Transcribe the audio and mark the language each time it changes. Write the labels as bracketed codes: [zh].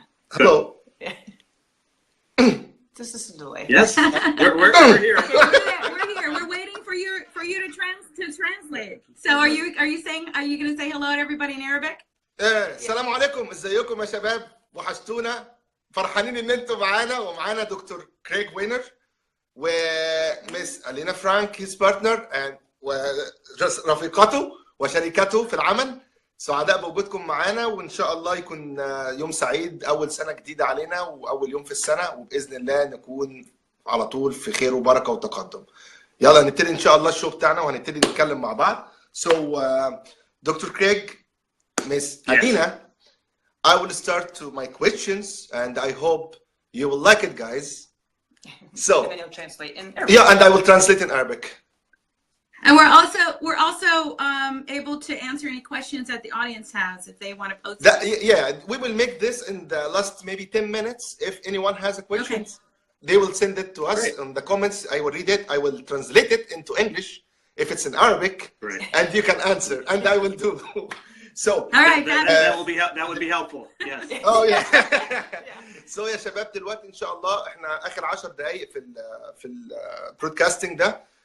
[en] Hello. This is a delay. Yes, we're here. Okay, we're here. We're waiting for you to translate. So are you going to say hello to everybody in Arabic? [ar] السلام عليكم. ازيكم يا شباب؟ وحشتونا. فرحانين ان انتم معانا ومعانا دكتور كريغ وينر ومس ألينا فرانك [en] his partner and [ar] ورفيقته وشريكته في العمل. سعداء بوجودكم معانا، وإن شاء الله يكون يوم سعيد، أول سنة جديدة علينا وأول يوم في السنة، وبإذن الله نكون على طول في خير وبركة وتقدم. يلا نبتدي إن شاء الله الشو بتاعنا وهنبتدي نتكلم مع بعض. [en] So Dr. Craig, Miss Alina, I will start to my questions and I hope you will like it, guys. So and then you'll translate in Arabic. Yeah, and I will translate in Arabic. And we're also able to answer any questions that the audience has if they want to post it. Yeah, we will make this in the last maybe 10 minutes. If anyone has a question, they will send it to us in the comments. I will read it. I will translate it into English if it's in Arabic, and you can answer, and I will do. So, all right, that would be helpful. Yes. Oh yeah. So [ar] يا شباب دلوقتي إن شاء الله إحنا آخر 10 دقايق في البرودكاستنج ده.